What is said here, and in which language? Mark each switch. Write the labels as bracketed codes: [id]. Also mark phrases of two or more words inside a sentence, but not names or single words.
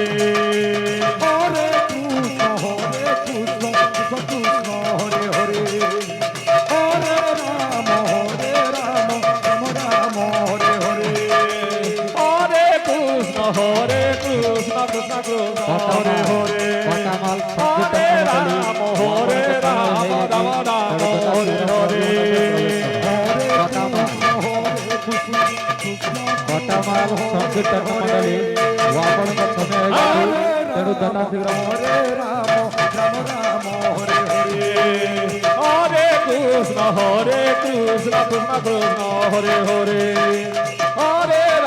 [sa] হরে কৃষ্ণ কৃষ্ণ কৃষ্ণ হরে হরে হরে রাম রাম হরে হরে হরে কৃষ্ণ কৃষ্ণ কৃষ্ণ হরে হরে কটামাল হরে রাম রাম রাম হরে হরে [or] କଟାମାଲ ସଂକୀର୍ତ୍ତନ ମଣ୍ଡଳୀ ଆପଣଙ୍କ ସମୟ ହେଇଛି ତେଣୁ ଯଥାଶୀଘ୍ର [sa] ହରେ ରାମ ରାମ ହରେ ହରେ হরে কৃষ্ণ কৃষ্ণ কৃষ্ণ হরে হরে হরে